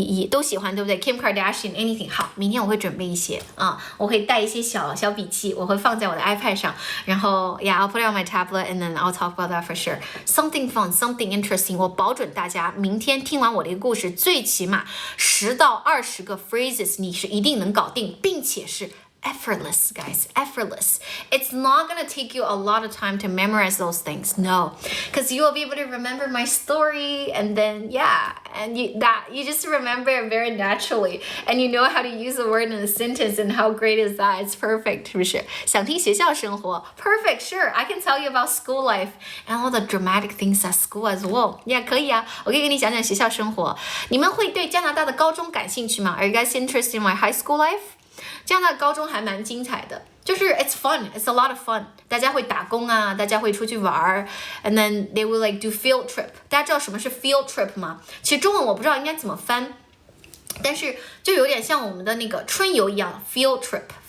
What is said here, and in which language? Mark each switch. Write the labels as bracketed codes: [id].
[zh] 都喜欢，对不对 ？Kim Kardashian anything 好，明天我会准备一些我会带一些小笔记，我会放在我的 iPad 上，然后 [en] I'll put it on my tablet and then I'll talk about that for sure. Something fun, something interesting. [zh] 我保准大家明天听完我的一个故事，最起码10到20个 phrases 你是一定能搞定，并且是 [en] effortless, guys, effortless. It's not gonna take you a lot of time to memorize those things, no, because you will be able to remember my story, and then and you just remember it very naturally, and you know how to use the word in a sentence, and how great is that? It's perfect, [zh] 是不是？想听学校生活 perfect, sure. [en] I can tell you about school life and all the dramatic things at school as well. [zh] 可以啊，我可以跟你讲讲学校生活。你们会对加拿大的高中感兴趣吗？ [en] Are you guys interested in my high school life? [zh] 加拿大高中还蛮精彩的，就是 [en] it's fun, it's a lot of fun. [zh] 大家会打工啊，大家会出去玩 [en] and then they will like do field trip. [zh] 大家知道什么是 field trip 吗？其实中文我不知道应该怎么翻，但是就有点像我们的那个春游一样 field trip.